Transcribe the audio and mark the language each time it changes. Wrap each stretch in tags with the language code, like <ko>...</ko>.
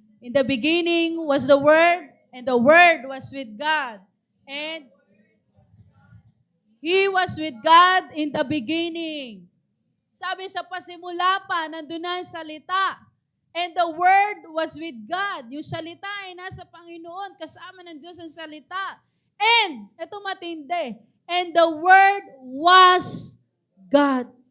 <en>In the beginning was the Word, and the Word was with God. And He was with God in the beginning.</en> <tl>Sabi sa pasimula pa, nandun na ang salita.</tl> <en>And the Word was with God.</en> <tl>Yung salita ay nasa Panginoon, kasama ng Diyos ang salita.</tl> <en>And,</en> <tl>ito matindi,</tl> <en>and the Word was God.</en>